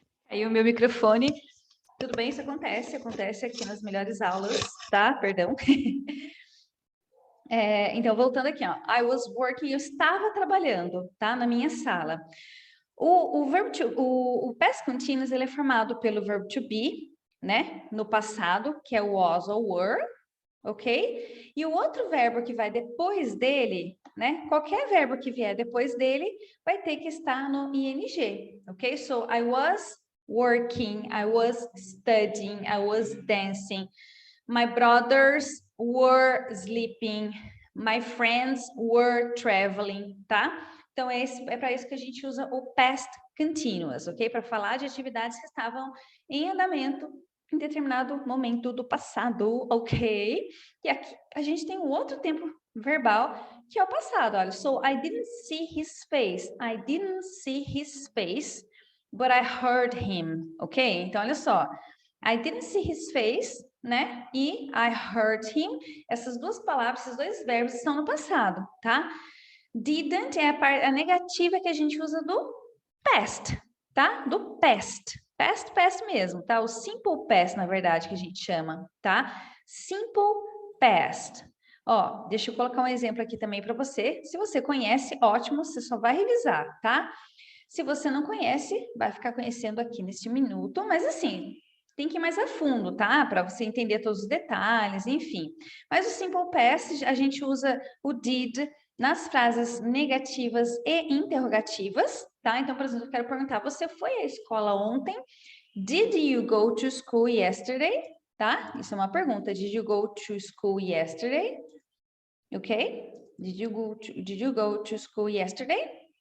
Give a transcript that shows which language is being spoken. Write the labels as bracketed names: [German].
[Portuguese] Aí o meu microfone. Tudo bem, isso acontece aqui nas melhores aulas, tá? Perdão. Então, voltando aqui, ó. [English] I was working, [Portuguese] eu estava trabalhando, tá? Na minha sala. O past continuous, ele é formado pelo verbo to be, né? No passado, que é o was ou were, ok? E o outro verbo que vai depois dele, né? Qualquer verbo que vier depois dele, vai ter que estar no ing, ok? [English] So, I was working, I was studying, I was dancing. My brothers were sleeping. My friends were traveling, tá? [Portuguese] Então, é para isso que a gente usa o past continuous, ok? Para falar de atividades que estavam em andamento em determinado momento do passado, ok? E aqui a gente tem um outro tempo verbal, que é o passado, olha. [English] So, I didn't see his face. I didn't see his face, but I heard him, ok? [Portuguese] Então, olha só. [English] I didn't see his face, [Portuguese] né? [English] E I heard him. [Portuguese] Essas duas palavras, esses dois verbos estão no passado, tá? Didn't é a negativa que a gente usa do past, tá? Do past. Past mesmo, tá? O simple past, na verdade, que a gente chama, tá? Simple past. Ó, deixa eu colocar um exemplo aqui também para você. Se você conhece, ótimo, você só vai revisar, tá? Se você não conhece, vai ficar conhecendo aqui neste minuto, mas assim, tem que ir mais a fundo, tá? Para você entender todos os detalhes, enfim. Mas o simple past, a gente usa o did nas frases negativas e interrogativas, tá? Então, por exemplo, eu quero perguntar, você foi à escola ontem? [English] Did you go to school yesterday? Tá? [Portuguese] Isso é uma pergunta. [English] Did you go to school yesterday? Ok? Did you go to school yesterday?